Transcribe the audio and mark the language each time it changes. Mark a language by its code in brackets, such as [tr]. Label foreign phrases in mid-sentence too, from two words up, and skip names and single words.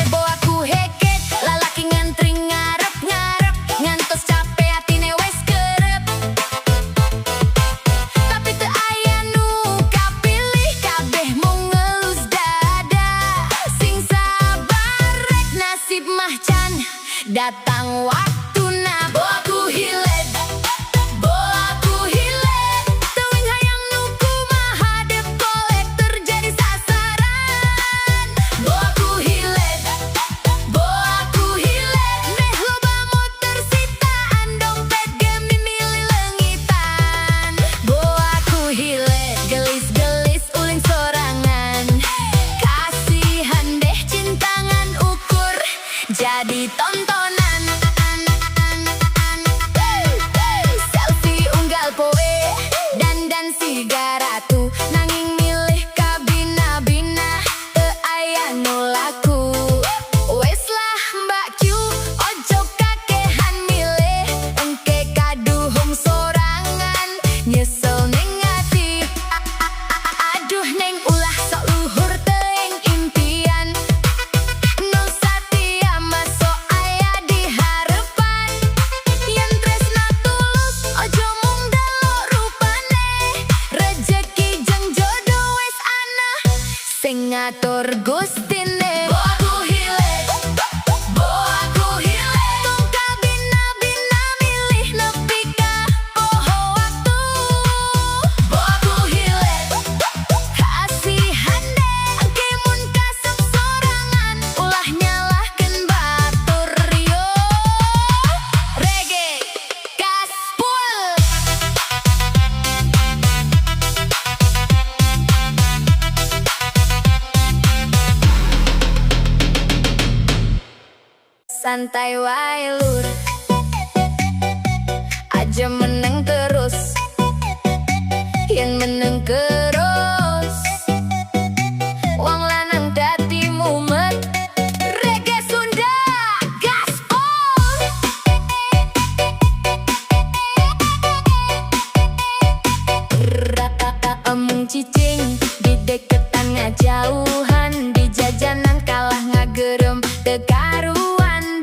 [jv] Bo aku heket lalaki ngantri ngarep-ngarep, ngantos capek atine wes kerep. [su] Tapi teu aya nu kapilih, kabeh mung ngelus dada. [jv] Sing sabar rek [su] nasib mah can datang waktuna. Bo aku hilet, bo aku hilet, teuing hayang nu kumaha dep kolektor jadi sasaran. Bo aku hilet, bo aku hilet, meh loba motor sitaan, dompet ge mimili leungitan. Bo aku hilet, gelis-gelis uling sorangan, [id] kasihan deh [su] cintangan ukur jadi tontonan. Selfie unggal poe, dandan siga ratu, nanging milih kabina-bina teu aya nu laku. [jv] Wes lah Mbak Q, ojo kakehan milih, [su] engke kaduhung sorangan, [jv] nyesel ning ati. [su] Aduh neng ulah sok luhur teuing impian, nu satia mah sok aya di harepan. [jv] Yen tresna tulus ojo mung delok rupane, rejeki jeung jodoh wes ana sing ngatur Gustine. [su] Bo aku hilet, bo aku hilet, tong kabina-bina milih nepi ka poho waktu. Bo aku hilet, [id] kasihan deh [su] engke mun kasep sorangan, ulah nyalahkeun batur yo. [id] Reggae gaspol. [jv] Santai wae lur, aja meneng terus, yen meneng terus wong lanang dadi mumet. [id] Reggae Sunda gaspol. [su] Emung cicing di deketan ngajauhan, di jajanan kalah ngagerem teu karuan.